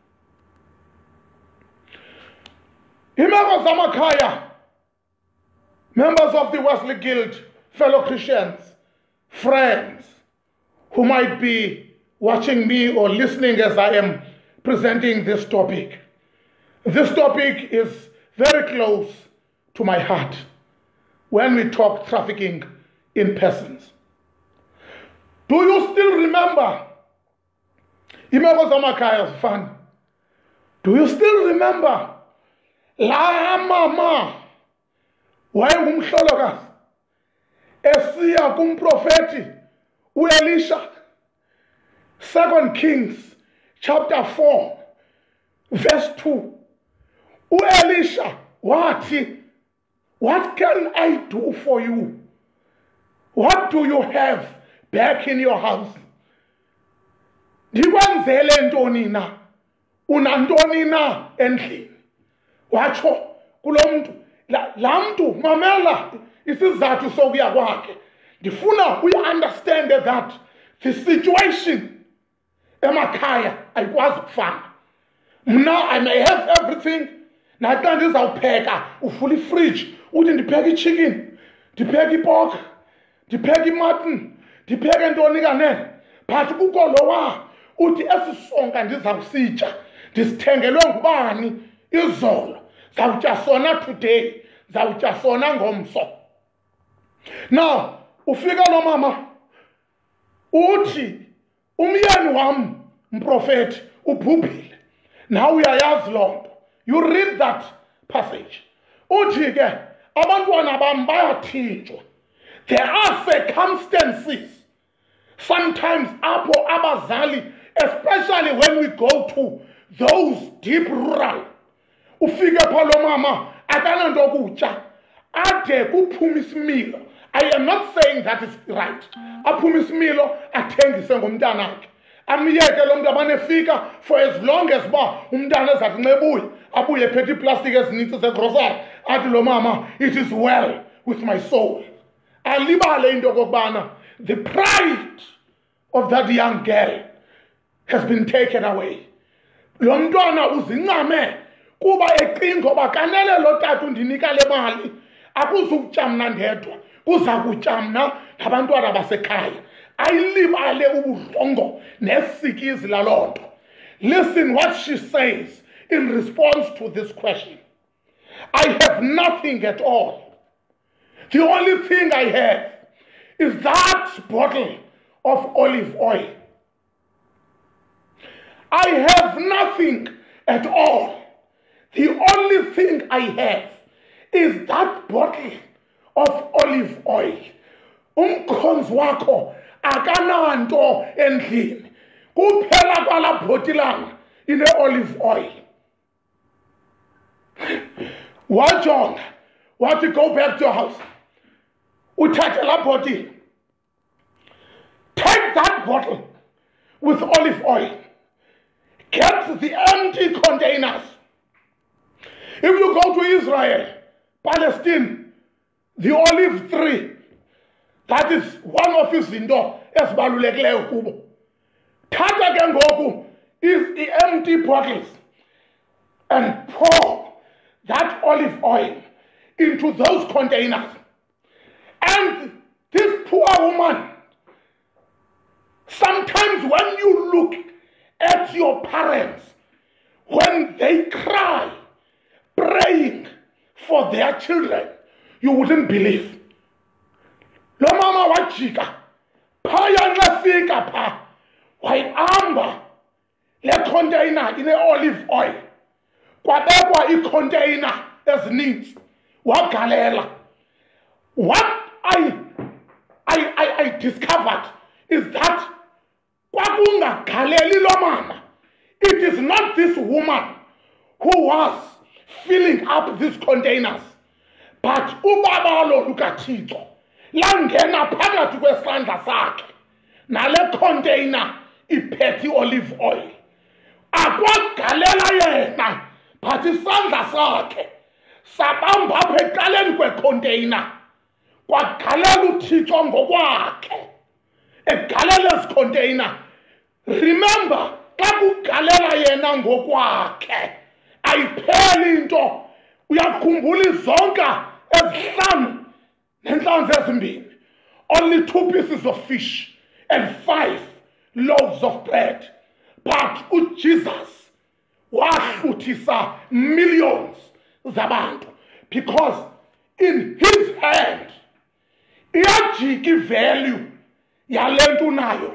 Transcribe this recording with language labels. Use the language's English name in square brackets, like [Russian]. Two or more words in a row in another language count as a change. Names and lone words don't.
[Xhosa] Imeko zamakhaya, [English] members of the Wesley Guild, fellow Christians, friends who might be watching me or listening as I am presenting this topic. This topic is very close to my heart when we talk trafficking in persons. Do you still remember [Xhosa] imeko zamakhaya zifana? [English] Do you still remember [Xhosa] la mama wayengumhlolokazi esiya kumprofeti uElisha? [English] 2 Kings chapter 4 verse 2. [Xhosa] uElisha wathi, [English] what can I do for you? What do you have back in your house? [Xhosa] Ndikwenzele ntoni na? Unantoni na endlini? Watsho kulo mntu, la mntu mamela isizathu sokuya kwakhe. Ndifuna uyi-understand [English] that the situation [Xhosa] emakhaya ayikwazi kufana. [English] Mna I may have everything, [Xhosa] naxa ndizawupheka uvula ifridge uthi ndipheka ichicken, ndipheka ipork, ndipheka imutton, ndipheke ntoni kanene, but kukho lowa uthi esisonka ndizawusitya ndisithengelwe ngubani izolo, zawutya sona today, zawutya sona ngomso. Now ufika lo mama uthi umyeni wam mprofeti ubhubhile. Now uyayazi loo nto. [English] You read that passage. [Xhosa] Uthi ke abantwana bam bayathinjwa. [English] There are circumstances sometimes [Xhosa] apho abazali, [English] especially when we go to those deep rural, [Xhosa] ufike pha lo mama akananto kutya ade kuphume isimilo. [English] I am not saying that is right. [Xhosa] Aphume isimilo athengise ngomntanakhe, amyeke lo mntu abanefika [English] for as long as [Xhosa] ba umntana ezathi ncebuye abuye ephethe iplastiki ezinintsi zegrosari athi lo mama, [English] it is well with my soul. [Xhosa] Alibale into kokubana [English] the pride of that young girl has been taken away. [Xhosa] Lo mntwana uzincame kuba ecinga oba kanele lo tata undinika le mali akuzukutya mna ndedwa, kuza kutya mna nabantwana basekhaya. Ayilibale uburongo nesikizi laloo nto. [English] Listen what she says in response to this question. I have nothing at all. The only thing I have is that bottle of olive oil. I have nothing at all. The only thing I have is that bottle of olive oil. [Xhosa] Umkhonzi wakho akananto endlini, kuphela kwala bhotilana ine-olive oil. Wajonga wathi, [English] go back to your house, [Xhosa] uthathe la bottle, [English] take that bottle with olive oil, get the empty containers. If you go to Israel, Palestine, the olive tree, that is one of [Xhosa] izinto ezibalulekileyo kubo. Thatha ke ngoku [English] is the empty bottles and pour that olive oil into those containers. And this poor woman, sometimes when you look at your parents, when they cry, praying for their children, you wouldn't believe. [Xhosa] Lo mama wajika, phaya nxafika pha, wayihamba le container ine [English] olive oil. [Xhosa] Kwabekwa i-container ezininzi, wagalela. [English] What I discovered is that [Xhosa] kwakungagaleli lo mama. [English] It is not this woman who was filling up these containers, but [Xhosa] ubaba lo lukaThixo langena phakathi kwesandla sakhe nale container iphethe [English] olive oil. [Xhosa] Akwagalela yena, but isandla sakhe sabamba apha eqaleni kwecontainer. Kwagalela uThixo ngokwakhe egalela ezi container. Remember, xa kugalela yena ngokwakhe ayipheli into. Uyakhumbula izonka ezihlanu nenhlanzi ezimbini, [English] only 2 pieces of fish and 5 loaves of bread, but [Xhosa] uJesus wahluthisa millions zabantu, [English] because in his hand [Xhosa] iyajika ivalue yale nto unayo.